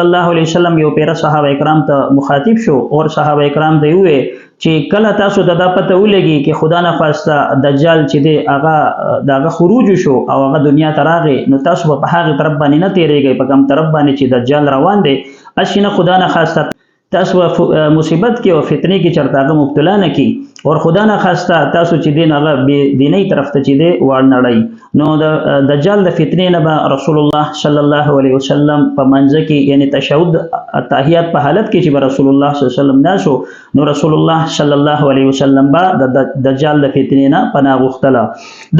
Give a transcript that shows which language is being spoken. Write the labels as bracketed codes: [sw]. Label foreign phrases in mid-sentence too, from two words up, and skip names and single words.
[ar] الله علیه وسلم [ps] یو پیره صحابه کرام ته مخاطب شو اور صحابه کرام ته وویل چې کله تاسو ته دا پته ولګي چې خدا نه خواسته دجال چې دی هغه دغه خروج شو او هغه دنیا ته راغی نو تاسو په هغه طرف باندې نه تیریږئ په کوم طرف باندې چې دجال روان دی اسی نه خدا نه خواسته تاسو مصیبت کې او فتنې کې چرته هغه مبتلا نه کی اور خدا نه خواسته تاسو چې دین هغه بې دیني طرف ته چې دی واړنړئ نو د دجال د فتنې نه به رسول الله [ar] صلی الله علیه وسلم [ps] په منځ کې یعنی تشهود التحیات په حالت کې چې به رسول الله [ar] صلی الله علیه وسلم [ps] ناسو نو رسول الله [ar] صلی الله علیه وسلم [ps] به د دجال د فتنې نه پناه غوښتله.